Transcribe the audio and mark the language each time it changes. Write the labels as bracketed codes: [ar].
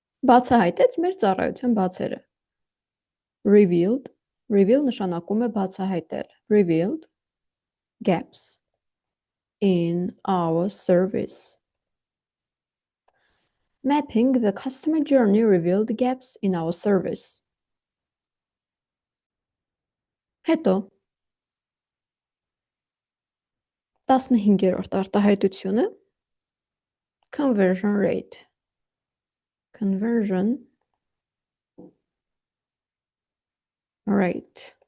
[hy] բացահայտեց մեր ծառայության բացերը։ Reveal նշանակում է բացահայտել։ Revealed gaps in our service. [en] Mapping the customer journey revealed gaps in our service. [hy] Հետո 15-րդ արտահայտությունը conversion rate. [en] Conversion rate.